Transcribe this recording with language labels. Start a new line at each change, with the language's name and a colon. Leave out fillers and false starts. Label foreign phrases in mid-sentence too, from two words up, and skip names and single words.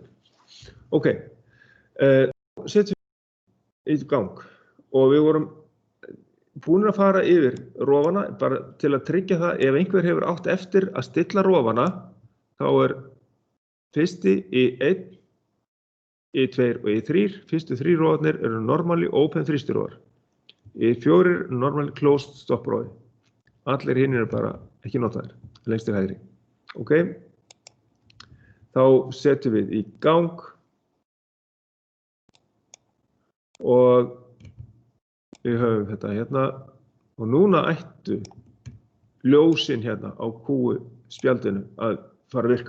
Icelandic: Ok, setjum í gang og við vorum búin að fara yfir rofana bara til að tryggja það ef einhver hefur átt eftir að stilla rofana, þá fyrsti I1, I2 og I3, fyrstu 3 rofarnir eru
English: normally open
Icelandic: þrýstirofar. I4
English: normally closed
Icelandic: stopprofi. Allir hinir eru bara ekki notaðir, lengst til hægri. Ok, þá setjum við í gang og við höfum þetta hérna og núna ættu ljósin hérna á spjaldinu að fara að virka.